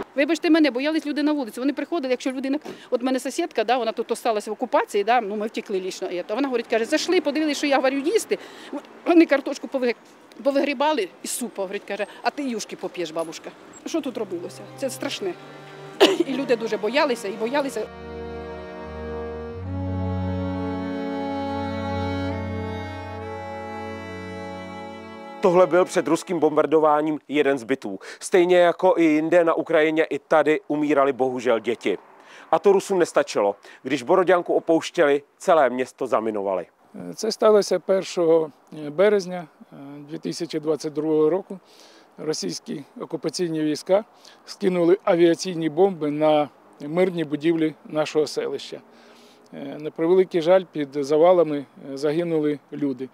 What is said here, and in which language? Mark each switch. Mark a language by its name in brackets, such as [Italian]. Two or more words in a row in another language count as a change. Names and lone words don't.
[Ukrainian] Вибачте мене, боялись люди на вулиці. Вони приходили, якщо людина, от в мене сусідка, да, вона тут залишилася в окупації, да, ну ми втекли лічно. Вона говорить, каже, зайшли, подивилися, що я варю їсти. Вони картошку повигрібали із супу, говорить, каже, а ти юшки поп'єш, бабушка. Що тут робилося? Це страшне. І люди дуже боялися, і боялися. [Czech] Tohle byl před ruským bombardováním jeden z bytů. Stejně jako i jinde na Ukrajině, i tady umírali bohužel děti. A to Rusům nestačilo. Když Borodянку opouštěli, celé město zaminovali. [Ukrainian] Це сталося 1 березня 2022 року. Російські окупаційні війська скинули авіаційні бомби на мирні будівлі нашого селища. На превеликий жаль, під завалами загинули люди.